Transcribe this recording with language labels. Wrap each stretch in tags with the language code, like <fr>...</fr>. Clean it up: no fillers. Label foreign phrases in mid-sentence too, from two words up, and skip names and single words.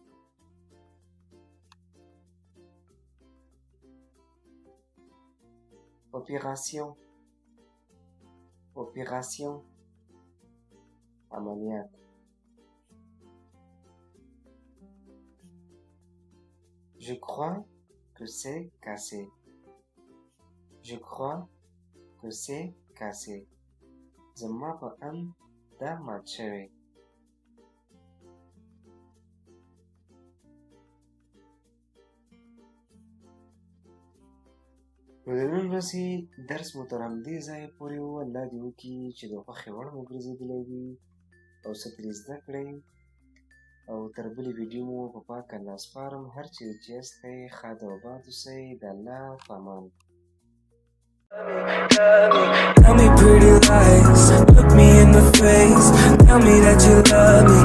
<fr>opération عملیات. Je crois que c'est cassé.</fr> <ps>زما په اند دا مات شوی. نو د نن ورځې درس مو تر همدې ځایه پورې و. الله دې وکړي چې د خوښې وړ مو ګرځېدلی وي او څه ترې زده کړئ او تر بلې ویډیو مو په پاک الله سپارم. هر چیرې چې یاستئ ښاد او آباد اوسئ. د الله په امان.</ps> <en>Tell me pretty lies, look me in the face, tell me that you love</en>